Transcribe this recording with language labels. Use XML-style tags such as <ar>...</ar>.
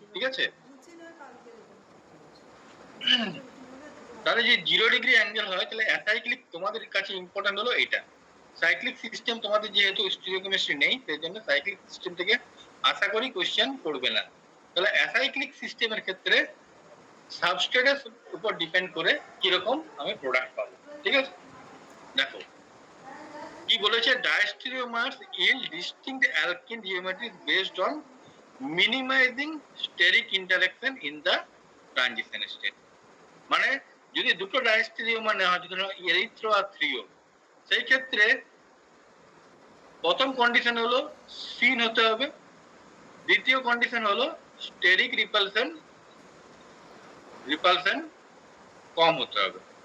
<bn>ঠিক আছে, তাহলে যে 0 ডিগ্রি অ্যাঙ্গেল হয়, তাহলে অ্যাসাইক্লিক তোমাদের কাছে ইম্পর্টেন্ট হলো এটা। সাইক্লিক সিস্টেম তোমাদের যেহেতু স্টিরিওকেমিস্ট্রি নেই, সেই জন্য সাইক্লিক সিস্টেম থেকে আশা করি কোশ্চেন করবে না। তাহলে অ্যাসাইক্লিক সিস্টেমের ক্ষেত্রে সাবস্ট্রেটের উপর ডিপেন্ড করে কিরকম আমি প্রোডাক্ট পাবো। ঠিক আছে, দেখো কি বলেছে,</bn> <en>Diastereomers yield distinct alkene geometries based on minimizing steric interaction in the transition state।</en> <bn>মানে যদি দুটো ডায়াস্টেরিওমার নেওয়া হয়, যদি এরিথ্রো আর থ্রিও, সেই ক্ষেত্রে প্রথম কন্ডিশন হলো সিন হতে হবে, দ্বিতীয় কন্ডিশন হলো স্টেরিক রিপালশন কম হতে হবে।</bn>